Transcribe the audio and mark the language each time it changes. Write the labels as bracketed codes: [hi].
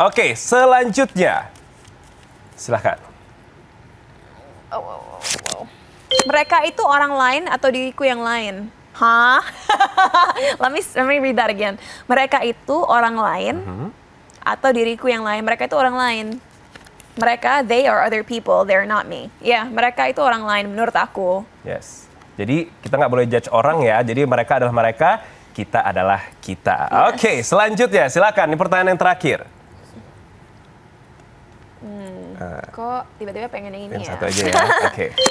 [id] Oke, selanjutnya. Silahkan. Mereka itu orang lain atau diriku yang lain? Hah? [en] let me read that again. [id] Mereka itu orang lain atau diriku yang lain? Mereka itu orang lain. [en] Mereka, they are other people, they're not me. [id] Ya, mereka itu orang lain menurut aku. Yes. Jadi kita nggak boleh judge orang ya. Jadi mereka adalah mereka, kita adalah kita. Yes. Oke, selanjutnya silakan. Ini pertanyaan yang terakhir. Kok tiba-tiba pengen yang ini yang ya? satu aja ya. Oke.